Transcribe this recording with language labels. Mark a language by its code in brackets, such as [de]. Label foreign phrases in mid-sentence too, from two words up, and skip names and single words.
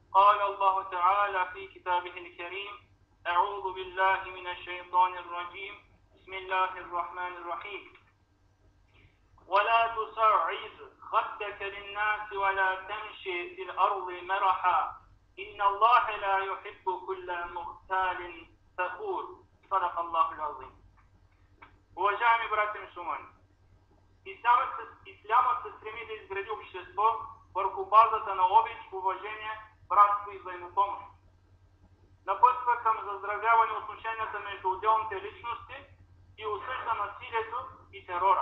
[ar] قال الله تعالى في كتابه الكريم: أعوذ بالله من الشيطان الرجيم. بسم الله الرحمن الرحيم. ولا تصعد خدك للناس ولا تمشي في الأرض مرحا إن الله لا يحب كل مختال فخور. صدق الله العظيم. [bg] Уважаеми братя мюсюлмани, Ислямът се стреми да изгради общество върху базата на обич, уважение, братство и взаимопомощ. Напътства към заздравяване отношенията между отделните личности и осъжда насилието и терора.